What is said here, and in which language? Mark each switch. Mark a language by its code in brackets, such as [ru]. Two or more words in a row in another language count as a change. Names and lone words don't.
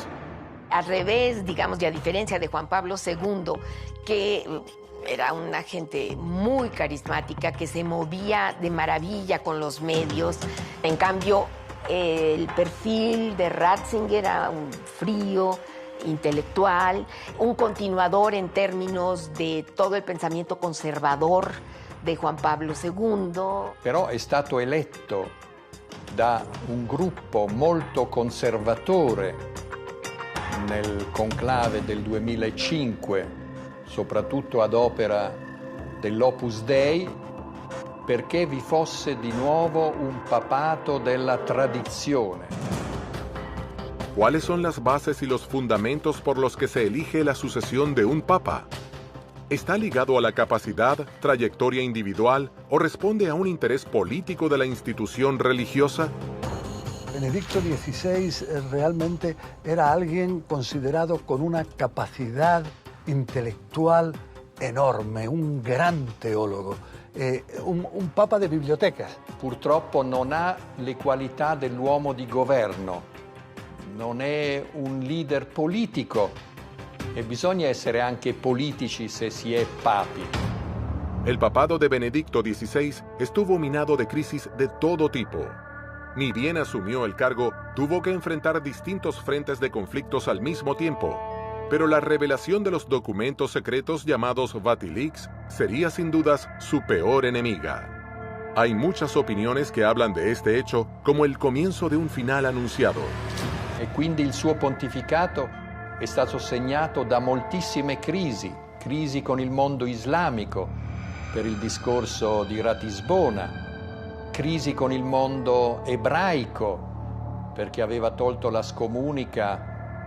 [es] Al revés, digamos, y a diferencia de Juan Pablo II, que era una gente muy carismática, que se movía de maravilla con los medios. En cambio, el perfil de Ratzinger era un frío, intelectual, un continuador en términos de todo il pensamiento conservador di Juan Pablo II. [it] Però è stato eletto da un gruppo molto conservatore nel conclave del 2005, soprattutto ad opera dell'Opus Dei, perché vi fosse di nuovo un papato della tradizione. [es] ¿Cuáles son las bases y los fundamentos por los que se elige la sucesión de un papa? ¿Está ligado a la capacidad, trayectoria individual o responde a un interés político de la institución religiosa? Benedicto XVI realmente era alguien considerado con una capacidad intelectual enorme, un gran teólogo. Un papa de bibliotecas. [it] Purtroppo non ha le qualità dell'uomo di governo, non è un leader politico e bisogna essere anche politici se si è papi. [es] El papado de Benedicto XVI estuvo minado de crisis de todo tipo. Ni bien asumió el cargo, tuvo que enfrentar distintos frentes de conflictos al mismo tiempo. Pero la revelación de los documentos secretos llamados Vatileaks sería sin dudas su peor enemiga. Hay muchas opiniones que hablan de este hecho como el comienzo de un final anunciado. [it] E quindi il suo pontificato è stato segnato da moltissime crisi con il mondo islamico per il discorso di Ratisbona, crisi con il mondo ebraico perché aveva tolto la scomunica